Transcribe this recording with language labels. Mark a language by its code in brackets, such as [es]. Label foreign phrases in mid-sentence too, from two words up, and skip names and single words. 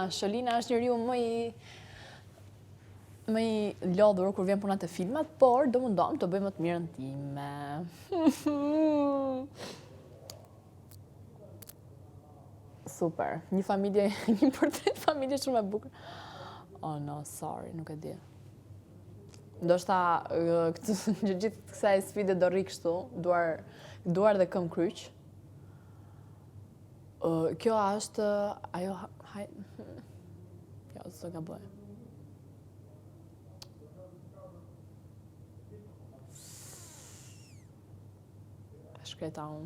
[sq] Sholina është njeriu më i lodhur kur vjen puna te filmat, por do mundom të bëj më të mirën time. Super. Një portret familje shumë e bukur. [en] Oh no, sorry, [sq] nuk e di. Ndoshta gjithë kësaj sfide do rri kështu, duar dhe këmbë kryq. Kjo është ajo jo, s'do gaboj. Shkreta unë.